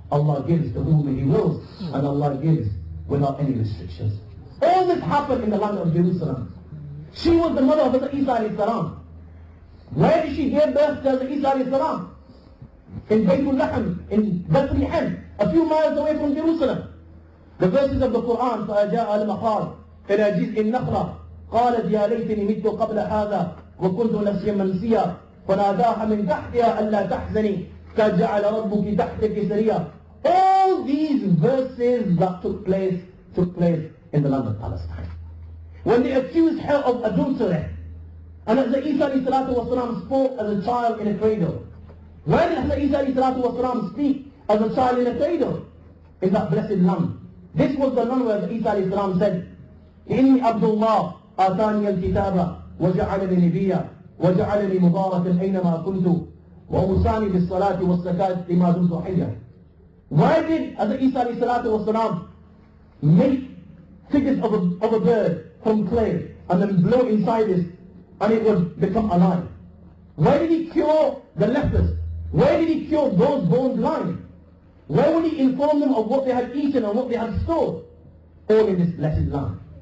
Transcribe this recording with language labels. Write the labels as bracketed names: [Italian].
[English] Allah gives to whom He wills, and Allah gives without any restrictions. All this happened in the land of Jerusalem. She was the mother of Isa alayhi salam. Where did she give birth to Isa alayhi salam? in Baytul Lahm, in Bethlehem, a few miles away from Jerusalem. The verses of the Quran, [Arabic] فَأَجَاءَ الْمَخَاض إِلَى جِزْءِ النَّخْلَةِ قَالَتْ يَا لَيْتَنِي مِتُّ قَبْلَ هَذَا وَكُنْتُ نَسْيًا مَنْسِيًّا فَنَادَاهَا مِنْ تَحْتِهَا أَلَّا تَحْزَنِي قَدْ جَعَلَ رَبُّكِ تَحْتَكِ سَرِيًّا. [English] All these verses that took place in the land of Palestine. When they accused her of adultery, and Hazrat Isa ﷺ spoke as a child in a cradle. Where did Hazrat Isa ﷺ speak as a child in a cradle? In that blessed land. This was the land where Hazrat Isa ﷺ said, [Arabic] إِنِّي عَبْدُ اللَّهِ آتَانِيَ الْكِتَابَ وَجَعَلَنِي نَبِيًّا وَجَعَلَنِي مُبَارَكًا أَيْنَمَا كُنْتُ وَأَوْصَانِي بِالصَّلَاةِ وَالزَّكَاةِ لِمَا دُمْتُ حَيًّا. [English] Why did Hazrat Isa ﷺ make figures of a bird from clay and then blow inside it and it would become alive? Why did he cure the lepers? Why did he cure those born blind? Why would he inform them of what they had eaten and what they had stored? All in this blessed land.